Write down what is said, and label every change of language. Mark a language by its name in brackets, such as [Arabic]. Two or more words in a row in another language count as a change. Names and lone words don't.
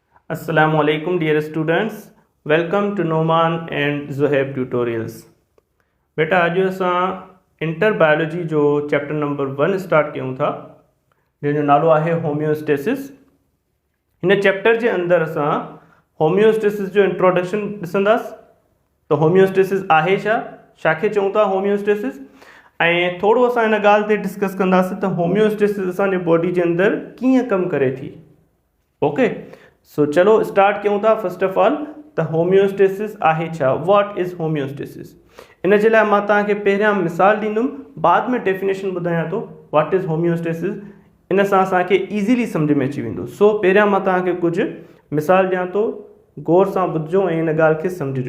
[Arabic] السلام عليكم [English] dear students, welcome to Noman and Zohaib tutorials। [Sindhi] बेटा अज असां [English] inter biology [Sindhi] जो [English] chapter number [Sindhi] 1 स्टार्ट कयूं था जंहिंजो नालो आहे होम्योस्टेसिस। हिन चैप्टर जे अंदरि असां होम्योस्टेसिस जो इंट्रोडक्शन ॾिसंदासीं त होम्योस्टेसिस आहे छा खे चऊं था होम्योस्टेसिस, ऐं थोरो असां हिन ॻाल्हि ते डिस्कस कंदासीं त होम्योस्टेसिस असांजे बॉडी जे अंदरि कीअं कमु करे थी। [English] okay, so [Sindhi] चलो स्टार्ट कयूं था। [English] first of all [Sindhi] त होम्योस्टेसिस आहे छा, [English] what is homeostasis. [Sindhi] इन जे लाइ मां तव्हांखे पहिरियां मिसाल ॾींदुमि, बाद में डेफिनेशन ॿुधायां थो [English] what is homeostasis. [Sindhi] इन सां असांखे ईज़ीली सम्झ में अची वेंदो। सो पहिरियां मां तव्हांखे कुझु मिसाल ॾियां थो, गौर सां ॿुधिजो ऐं इन ॻाल्हि खे सम्झिजो।